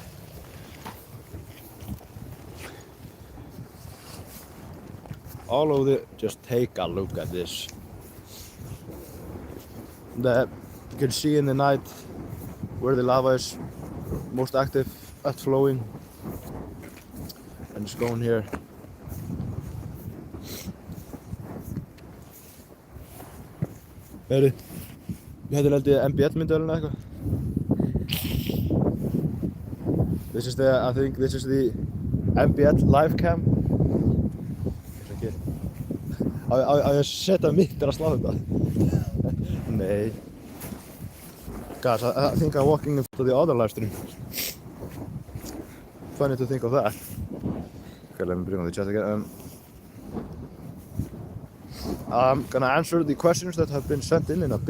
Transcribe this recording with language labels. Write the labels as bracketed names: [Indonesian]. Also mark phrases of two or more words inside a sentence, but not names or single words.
[English] All of the. Just take a look at this. You can see in the night where the lava is most active at flowing, and it's going here. [Icelandic] Þetta er held ég MBL-myndavélina eitthvað. [English] I think this is the MBL live cam. [Icelandic] Á ég að setja mitt að slá þetta? Nei. [English] Guys, I think I'm walking into the other live stream. Funny to think of that. Okay, let me bring on the chat again. I'm gonna answer the questions that have been sent in a bit.